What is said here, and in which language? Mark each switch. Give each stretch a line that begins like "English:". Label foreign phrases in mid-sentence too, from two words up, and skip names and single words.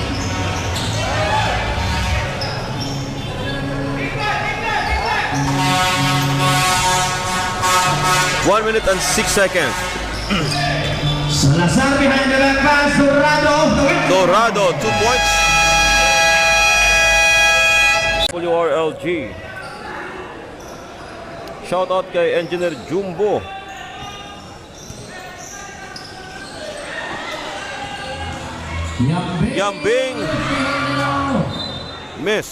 English: 1 minute and 6 seconds. Salazar behind the back pass, Dorado off the window. Dorado, 2 points. WRLG. Shout out kay Engineer Jumbo. Yambing missed.